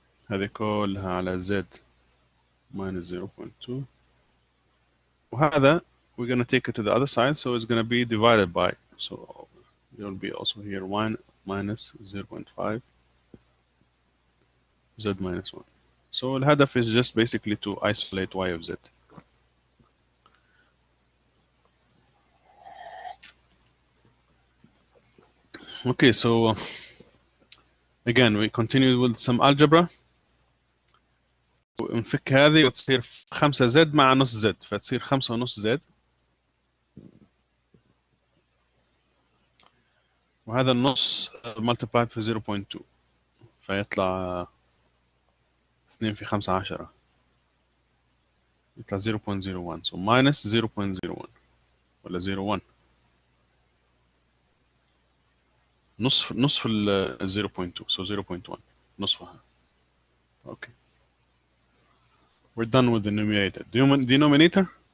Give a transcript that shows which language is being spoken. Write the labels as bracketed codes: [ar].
[ar] هذه كلها على [en] z minus 0.2 وهذا we're going to take it to the other side, so it's going to be divided by, so there will be also here 1 minus 0.5 z minus 1. So الهدف is just basically to isolate y of z. Okay, so again we continue with some algebra. [ar] ونفك هذه وتصير 5 زد مع نص زد فتصير 5 ونص زد وهذا النص multiplied في 0.2 فيطلع 2 في 5 10 يطلع 0.01 so minus 0.01 ولا 0.1 نصف ال 0.2 so 0.1 نصفها. [en] Okay, we're done with the numerator. Denominator